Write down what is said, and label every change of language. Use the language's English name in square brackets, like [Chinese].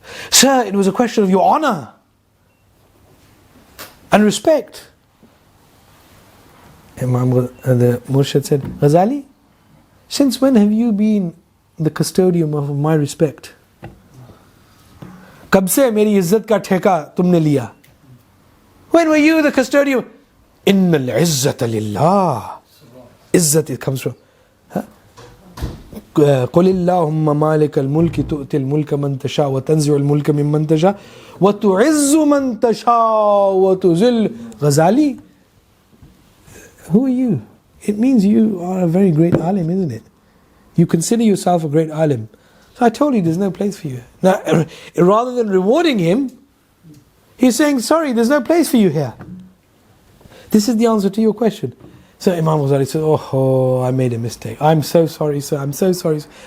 [English] Sir, it was a question of your honor and respect. The Murshid said, Ghazali, since when have you been the custodian of my respect? [Hindi] कब से मेरी इज्जत का ठेका तुमने लिया? [English] When were you the custodian? [Arabic] Innal izzata lillah. [English] Izzat, it comes from [Arabic] قل اللهم مالك الملك تؤتي الملك من تشاء وتنزع الملك ممن تشاء وتعز من تشاء وتذل. [English] Ghazali, who are you? It means you are a very great alim, isn't it? You consider yourself a great alim. So I told you there's no place for you. Now, rather than rewarding him, he's saying, sorry, there's no place for you here. This is the answer to your question. So Imam Ghazali said, oh, I made a mistake. I'm so sorry, sir. I'm so sorry.